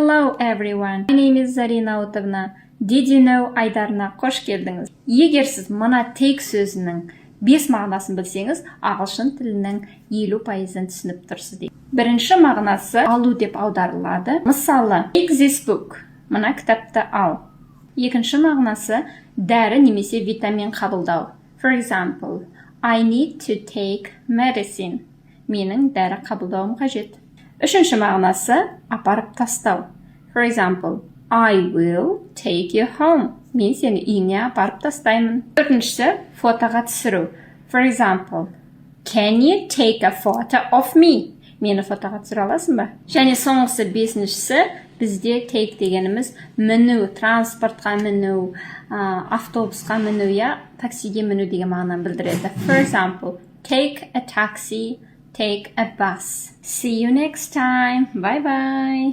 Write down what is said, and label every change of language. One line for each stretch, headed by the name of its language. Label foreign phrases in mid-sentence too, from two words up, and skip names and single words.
English: Hello everyone. My name is Zarina Otavna. Did you know
Kazakh: айдарына қош келдіңіз. Егер сіз мына take сөзінің 5 мағынасын білсеңіз, ағылшын тілінің 50%-ын түсініп тұрсыз дейді. Бірінші мағынасы алу деп аударылады. Мысалы,
English: take this book.
Kazakh: Мына кітапты ал. Екінші мағынасы дәрі немесе витамин қабылдау.
English: For example, I need to take medicine.
Kazakh: Менің дәрі қабылдауым қажет. Үшінші мағынасы апарып тастау.
English: For example, I will take you home.
Kazakh: Мен сені үйіңе апарып тастаймын. Төртіншісі фотоға түсіру.
English: For example, can you take a photo of me?
Kazakh: Мені фотоға түсіре аласың ба? Және соңғысы бесіншісі бізде take дегеніміз міну, транспортқа міну, автобусқа міну я таксиге міну деген мағынаны білдіреді.
English: For example, take a taxi, take a bus. See you next time. Bye bye.